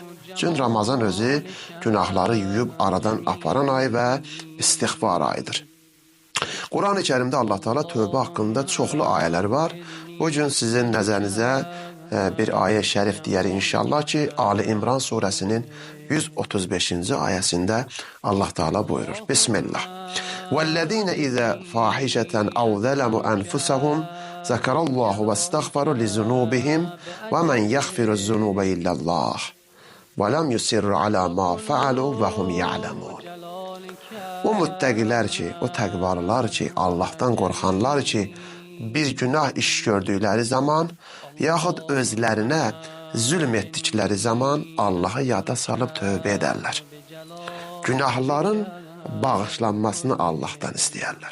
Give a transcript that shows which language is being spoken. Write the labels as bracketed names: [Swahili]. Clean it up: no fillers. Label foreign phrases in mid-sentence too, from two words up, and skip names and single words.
[Azerbaijani] Çünki Ramazan özü günahları yuyub aradan aparan ay və istiğfar ayıdır. Quran-ı Kərimdə Allah Teala tövbə haqqında çoxlu ayələr var. Bu gün sizin nəzərinizə bir ayə şərif deyərik inşallah ki, Ali İmran surəsinin 135-ci ayəsində Allah Teala buyurur. Bismillah. [Arabic] وَالَّذ۪ينَ اِذَا فَاحِشَةً اَوْ ظَلَمُوا أَنْفُسَهُمْ ذَكَرَ اللّٰهُ وَاسْتَغْفَرُوا لِذُنُوبِهِمْ وَمَنْ يَغْفِرُ الذُّنُوبَ إِلَّا اللّٰهُ وَلَمْ يُصِرُّوا عَلَى مَا فَعَلُوا وَهُمْ يَعْلَمُونَ. [Azerbaijani] O müttəqilər ki, o təqvalılar ki, Allahdan qorxanlar ki, bir günah iş gördükləri zaman, yaxud özlərinə zülm etdikləri zaman Allahı yada salıb tövbə edərlər. Günahların bağışlanmasını Allahdan istəyərlər.